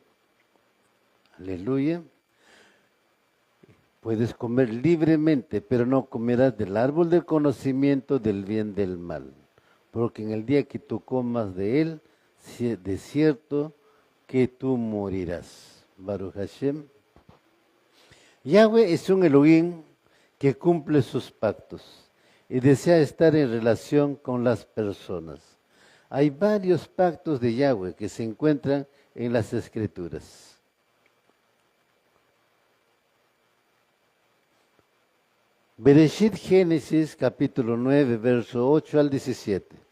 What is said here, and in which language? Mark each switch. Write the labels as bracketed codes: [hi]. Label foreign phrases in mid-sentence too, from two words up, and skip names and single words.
[es] Aleluya. Puedes comer libremente, pero no comerás del árbol del conocimiento del bien y del mal, porque en el día que tú comas de él, de cierto que tú morirás. [he] Baruch Hashem. [es] Yahweh es un Elohim que cumple sus pactos y desea estar en relación con las personas. Hay varios pactos de Yahweh que se encuentran en las Escrituras. Bereshit Génesis capítulo 9, verso 8 al 17.